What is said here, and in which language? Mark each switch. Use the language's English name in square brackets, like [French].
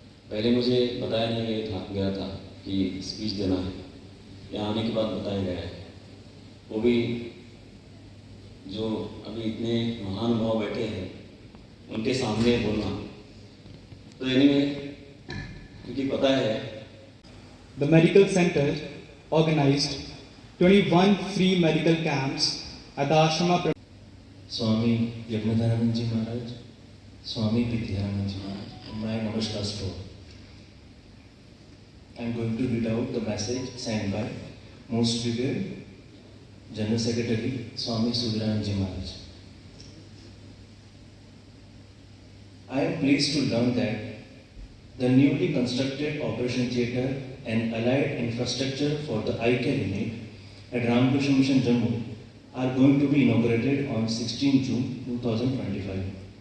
[Hindi] पहले मुझे बताया नहीं गया था कि स्पीच देना है, यहाँ आने के बाद बताया गया है, वो भी जो अभी इतने महानुभाव बैठे हैं उनके सामने बोलना। तो एनीवे, क्योंकि पता है [English] The medical center organized 21 free medical camps at the Ashrama. Swami Yajnadharanand ji Maharaj, Swami Vidyanand ji Maharaj, my namaskars to all. I am going to read out the message signed by Most Revered General Secretary Swami Sudaranand Ji Maharaj. I am pleased to learn that the newly constructed operation theatre and allied infrastructure for the eye care unit at Ramakrishna Mission Jammu are going to be inaugurated on 16 June 2025.